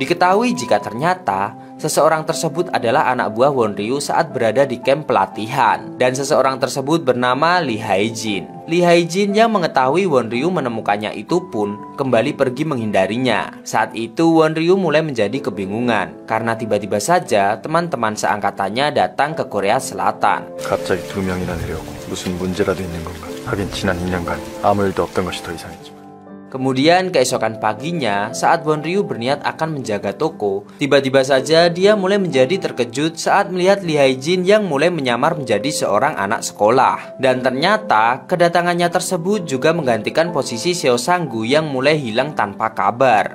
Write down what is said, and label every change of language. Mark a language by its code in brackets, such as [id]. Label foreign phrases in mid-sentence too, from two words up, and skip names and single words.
[id] Diketahui jika ternyata seseorang tersebut adalah anak buah Won Ryu saat berada di camp pelatihan. Dan seseorang tersebut bernama Lee Hae-jin. Lee Hae-jin yang mengetahui Won Ryu menemukannya itu pun kembali pergi menghindarinya. Saat itu Won Ryu mulai menjadi kebingungan karena tiba-tiba saja teman-teman seangkatannya datang ke Korea Selatan. [ko] 갑자기 두 명이나 내려오고 무슨 문제라도 있는 건가? 하긴 지난 2년간 아무 일도 없던 것이 더 이상했지만. [id] Kemudian keesokan paginya, saat Won Ryu berniat akan menjaga toko, tiba-tiba saja dia mulai menjadi terkejut saat melihat Lee Hae-jin yang mulai menyamar menjadi seorang anak sekolah. Dan ternyata kedatangannya tersebut juga menggantikan posisi Seo Sang-gu yang mulai hilang tanpa kabar.